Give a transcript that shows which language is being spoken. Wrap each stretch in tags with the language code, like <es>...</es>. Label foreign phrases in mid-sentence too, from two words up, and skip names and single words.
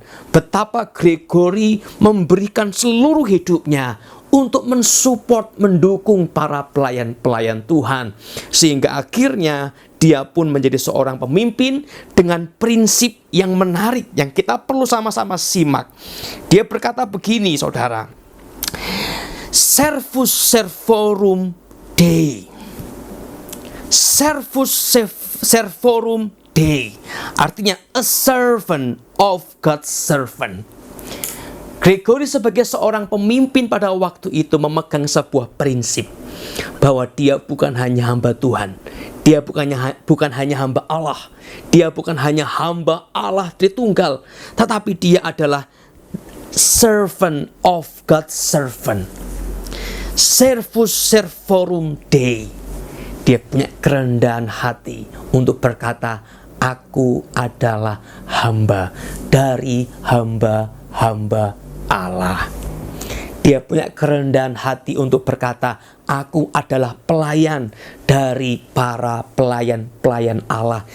<id>Betapa Gregory memberikan seluruh hidupnya untuk mensupport, mendukung para pelayan-pelayan Tuhan. Sehingga akhirnya dia pun menjadi seorang pemimpin dengan prinsip yang menarik yang kita perlu sama-sama simak. Dia berkata begini, saudara.</id> <la>Servus servorum Dei. Servus servorum Dei,</la> <id>artinya</id> <en>a servant of God's servant.</en> <id>Gregory sebagai seorang pemimpin pada waktu itu memegang sebuah prinsip bahwa dia bukan hanya hamba Tuhan, dia bukan hanya hamba Allah, dia bukan hanya hamba Allah Tritunggal, tetapi dia adalah</id> <en>servant of God's servant.</en> <la>Servus servorum Dei.</la> <id>Dia punya kerendahan hati untuk berkata, aku adalah hamba dari hamba-hamba Allah. Dia punya kerendahan hati untuk berkata, aku adalah pelayan dari para pelayan-pelayan Allah.</id>